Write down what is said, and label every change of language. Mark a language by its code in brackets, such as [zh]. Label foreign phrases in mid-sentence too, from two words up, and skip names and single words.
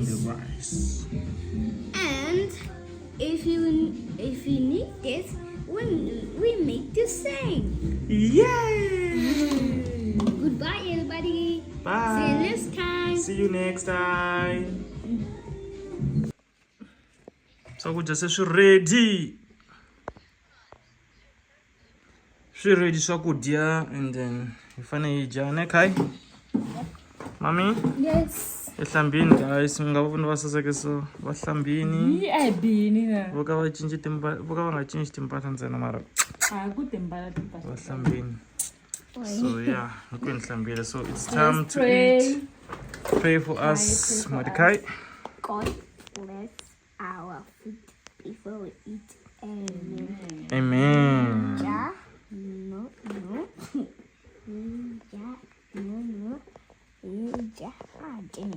[en] the rice. And if you need this, we make the same. Yay! Goodbye everybody. Bye. See you next time. See you next time. [ts] Swakudya se swi ready. Swi ready swakudya, [en] and then [ts] hi fane hi dya ne Kai? [en] Mami? Yes. [ts] Ehlambini guys, mi nga va vona va saseke so va hlambini. Vo ka va nga cinci timpahla ntsena mara va hlambini. [en] So yeah, [ts] hinkwenu hlambile. [en] So it's time to eat. Pray for us, Mordecai. God bless our food before we eat. Amen. Amen. Yeah. No. Yeah. No. Yeah. Jenny.